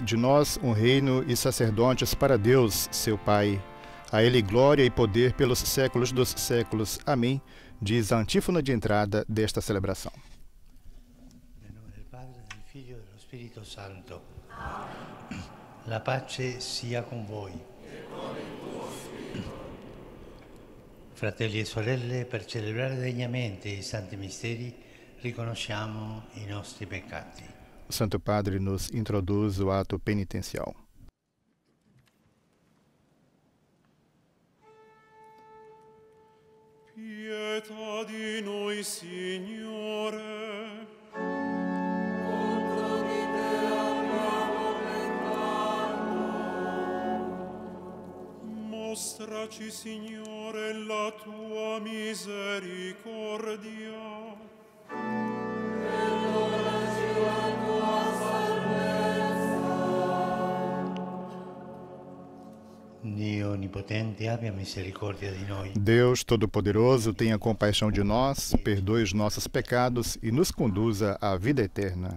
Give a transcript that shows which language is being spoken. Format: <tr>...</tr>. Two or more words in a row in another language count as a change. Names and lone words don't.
<pt>de nós um reino e sacerdotes para Deus, seu Pai. A Ele glória e poder pelos séculos dos séculos. Amém, diz a antífona de entrada desta celebração. Em nome do Padre, do Filho e do Espírito Santo.</pt> <it>La pace sia con voi. Fratelli e sorelle, per celebrare degnamente i santi misteri, riconosciamo i nostri peccati.</it> <pt>O Santo Padre nos introduz o ato penitencial.</pt> <it>pietà di noi, Signore. Contro di te abbiamo peccato. Mostraci, Signore, la tua misericordia. Dio Onipotente, abbia</it> <pt>misericórdia de nós. Deus Todo-Poderoso, tenha compaixão de nós, perdoe os nossos pecados e nos conduza à vida eterna.</pt>